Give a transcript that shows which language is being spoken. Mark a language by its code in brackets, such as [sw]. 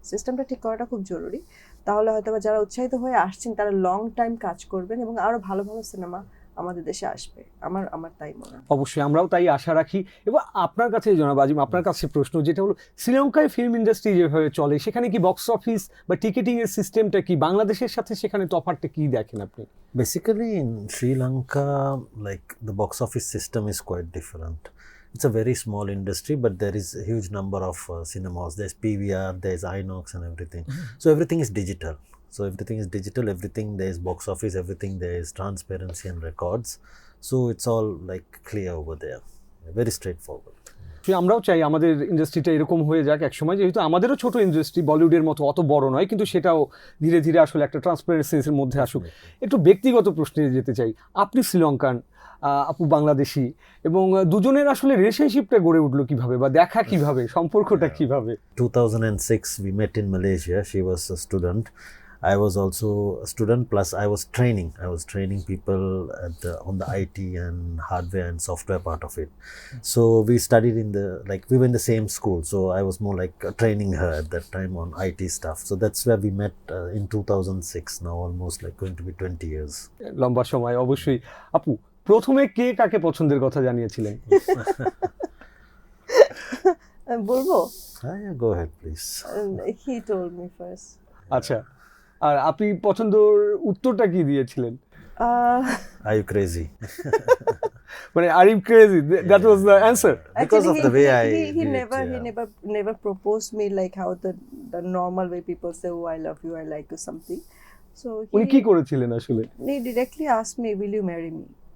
[bn] সিস্টেমটা ঠিক করাটা খুব জরুরি। তাহলে হয়তো বা যারা উৎসাহিত হয়ে আসছেন, তারা লং টাইম কাজ করবেন এবং আরো ভালো ভালো সিনেমা আমাদের দেশে আসবে। আমার আমার তাই মনে হয়। অবশ্যই আমরাও তাই আশা রাখি। এবং আপনার কাছে জনাব আজিম, আপনার কাছে প্রশ্ন যেটা হলো, শ্রীলঙ্কায় ফিল্ম ইন্ডাস্ট্রি যেভাবে চলে, সেখানে কি বক্স অফিস বা টিকিটিং এর সিস্টেমটা কি বাংলাদেশের সাথে, সেখানে তফাৎটা কি দেখেন আপনি? [en] Basically, in Sri Lanka, like the box office system is quite different. It's a very small industry, but there is a huge number of cinemas. There's PVR, there's Inox, and everything. So everything is digital. Everything there is box office, everything there is transparency and records. So it's all like clear over there. Very straightforward. [bn] আমরাও চাই আমাদের ইন্ডাস্ট্রিটা এরকম হয়ে যাক একসময়, যেহেতু আমাদেরও ছোট ইন্ডাস্ট্রি, বলিউডের মতো অত বড় নয়, কিন্তু সেটাও ধীরে ধীরে আসলে একটা ট্রান্সপারেন্সির মধ্যে আসুক। একটু ব্যক্তিগত প্রশ্নে যেতে চাই। আপনি শ্রীলঙ্কান, আপু বাংলাদেশি, এবং দুজনের আসলে রিলেশনশিপটা গড়ে উঠলো কিভাবে, বা দেখা কিভাবে, সম্পর্কটা কিভাবে? [en] 2006 we met in Malaysia. She was a student. I was also a student, plus I was training people on the IT and hardware and software part of it. So we studied we were in the same school, so I was more like training her at that time on IT stuff. So that's where we met in 2006, now almost like going to be 20 years. [bn] লম্বা সময় অবশ্যই। আপু, প্রথমে কে কাকে পছন্দের কথা জানিয়েছিলেন? বলবো? [en] Yeah, go ahead please. He told me first. [bn] আচ্ছা, আর আপনি পছন্দের উত্তরটা কি দিয়েছিলেন? [en] Are you crazy? মানে are you crazy, that was the answer? Because of the way I he did it, never never proposed me like how the normal way people say, oh I love you, I like you, something. So [bn] উনি কি করেছিলেন আসলে? [en] he directly asked me, will you marry me?